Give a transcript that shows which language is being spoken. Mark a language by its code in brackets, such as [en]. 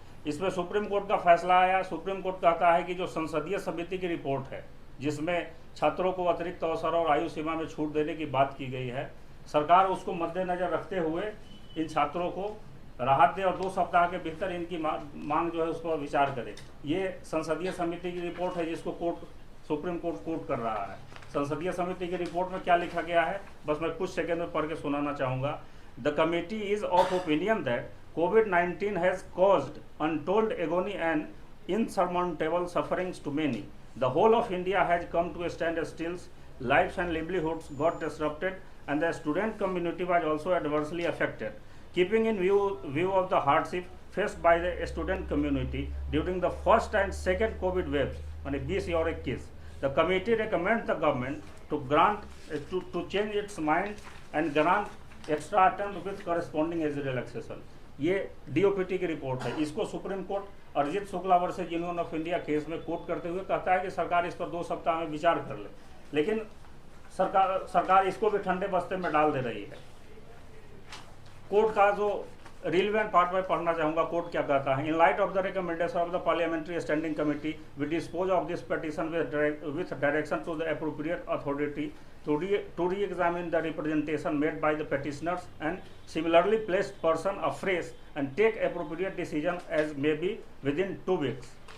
[hi] इसमें supreme court का फैसला आया। सुप्रीम कोर्ट कहता है कि जो संसदीय समिति की रिपोर्ट है, जिसमें छात्रों को अतिरिक्त अवसर और आयु सीमा में छूट देने की बात की गई है, सरकार उसको मद्देनजर रखते हुए इन छात्रों को राहत दे और 2 सप्ताह के भीतर इनकी मांग जो है उस पर विचार करे। ये संसदीय समिति की रिपोर्ट है, जिसको सुप्रीम कोर्ट कोर्ट कर रहा है। संसदीय समिति की रिपोर्ट में क्या लिखा गया है, बस मैं कुछ सेकेंड में पढ़ के सुनाना चाहूँगा। [en] The committee is of opinion that COVID-19 has caused untold agony and insurmountable sufferings to many. The whole of India has come to a standstill. Lives and livelihoods got disrupted, and the student community was also adversely affected. Keeping in view of the hardship faced by the student community during the first and second COVID waves, [hi] माने 20 और 21, [en] the committee recommends the government to change its mind and grant extra attempt with corresponding age relaxation. [hi] ये DOPT की report है। इसको supreme court Arijit Shukla versus union of India case में court करते हुए कहता है कि सरकार इस पर 2 सप्ताह में विचार कर ले, लेकिन सरकार इसको भी ठंडे बस्ते में डाल दे रही है। कोर्ट का जो रिलेवेंट पार्ट में पढ़ना चाहूँगा, कोर्ट क्या कहता है। [en] In light of the recommendation of the parliamentary standing committee we dispose of this petition with direction to the appropriate authority to re-examine the representation made by the petitioners and similarly placed person afresh and take appropriate decision as may be within 2 weeks।